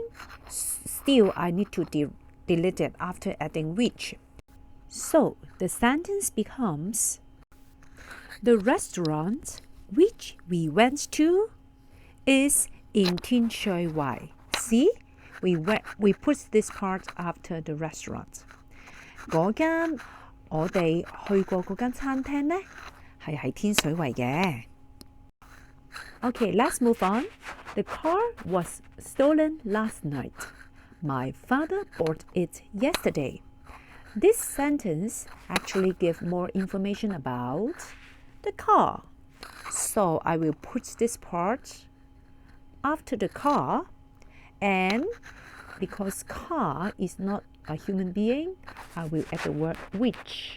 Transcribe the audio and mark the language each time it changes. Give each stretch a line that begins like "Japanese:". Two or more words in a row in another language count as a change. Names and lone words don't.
English: Still, I need to delete it after adding which. So, the sentence becomes The restaurant which we went to is in 天水圍. See? We put this part after the restaurant.
Cantonese: 嗰間我哋去過嗰間餐廳呢，係喺天水圍嘅。
English: Okay, let's move on. The car was stolen last night. My father bought it yesterday. This sentence actually gives more information about the car. So I will put this part after the car, and because car is not a human being, I will add the word which.